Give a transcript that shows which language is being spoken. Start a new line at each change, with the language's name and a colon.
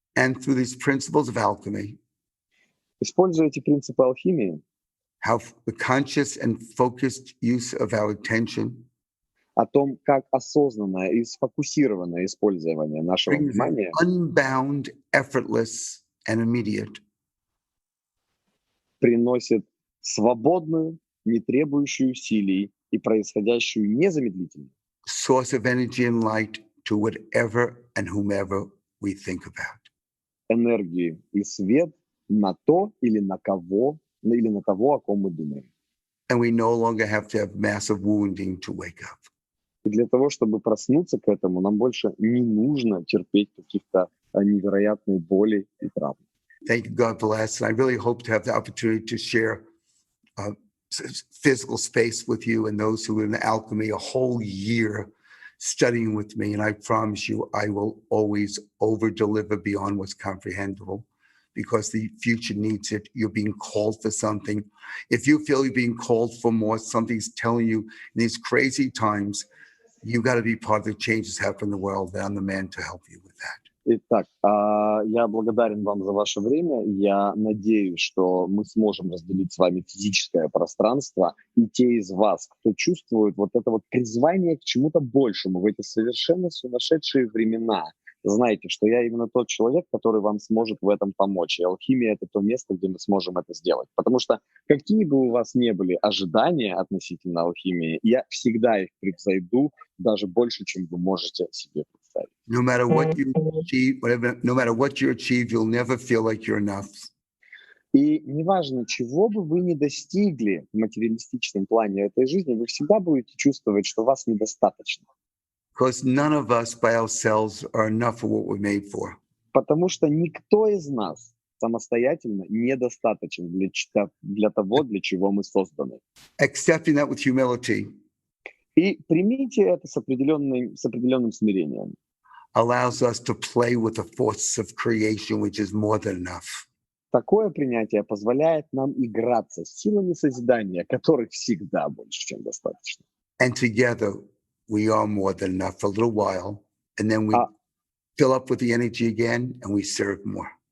English: And through these principles of alchemy,
Russian: Используя эти принципы алхимии,
English: how the conscious and focused use of our attention
Russian: о том, как осознанное и сфокусированное использование нашего
English: brings
Russian: внимания
English: unbound, effortless, and immediate
Russian: приносит свободную, не требующую усилий и происходящую незамедлительно
English: source of energy and light to whatever and whomever we think about.
Russian: энергию и свет на то или на кого, или на того, о ком мы думаем.
English: And we no longer have to have massive wounding to wake up.
Russian: И для того, чтобы проснуться к этому, нам больше не нужно терпеть каких-то невероятных болей и травм.
English: Thank you, God bless. And I really hope to have the opportunity to share physical space with you and those who are in alchemy a whole year studying with me. And I promise you, I will always over-deliver beyond what's comprehensible because the future needs it. You're being called for something. If you feel you're being called for more, something's telling you in these crazy times, you got to be part of the changes happening in the world. And I'm the man to help you with that.
Russian: Итак, я благодарен вам за ваше время. Я надеюсь, что мы сможем разделить с вами физическое пространство. И те из вас, кто чувствует вот это вот призвание к чему-то большему в эти совершенно сумасшедшие времена, знайте, что я именно тот человек, который вам сможет в этом помочь. И алхимия — это то место, где мы сможем это сделать. Потому что какие бы у вас ни были ожидания относительно алхимии, я всегда их превзойду даже больше, чем вы можете себе представить.
English: No matter what you achieve, no matter what you achieve, you'll never feel like you're enough.
Russian: И неважно, чего бы вы ни достигли в материалистичном плане этой жизни, вы всегда будете чувствовать, что вас недостаточно.
English: Because none of us by ourselves are enough for what we're made for.
Russian: Потому что никто из нас самостоятельно недостаточен для того, для чего мы созданы.
English: Accepting that with humility
Russian: И примите это с определенным смирением.
English: allows us to play with the forces of creation, which is more than enough.
Russian: Такое принятие позволяет нам играться с силами созидания, которых всегда больше, чем достаточно.
English: And together we are more than enough for a little while, and then we fill up with the energy again and we serve more.